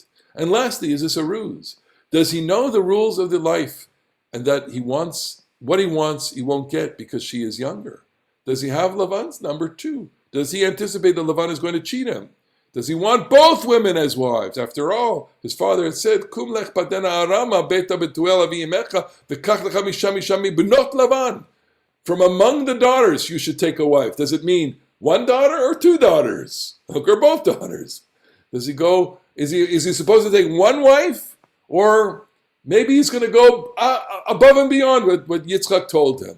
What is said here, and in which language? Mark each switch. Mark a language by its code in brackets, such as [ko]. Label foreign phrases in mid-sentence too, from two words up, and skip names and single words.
[en] And lastly, is this a ruse? Does he know the rules of the life and that what he wants, he won't get because she is younger? Does he have Lavan's number too? Does he anticipate that Lavan is going to cheat him? Does he want both women as wives? After all, his father had said, [he] "קום לך פדנה ארם ביתה בתואל אבי אמך וקח לך משם בנות לבן." [en] From among the daughters, you should take a wife. Does it mean one daughter or two daughters? Or both daughters? Does he go? Is he supposed to take one wife, or maybe he's going to go above and beyond what Yitzchak told him?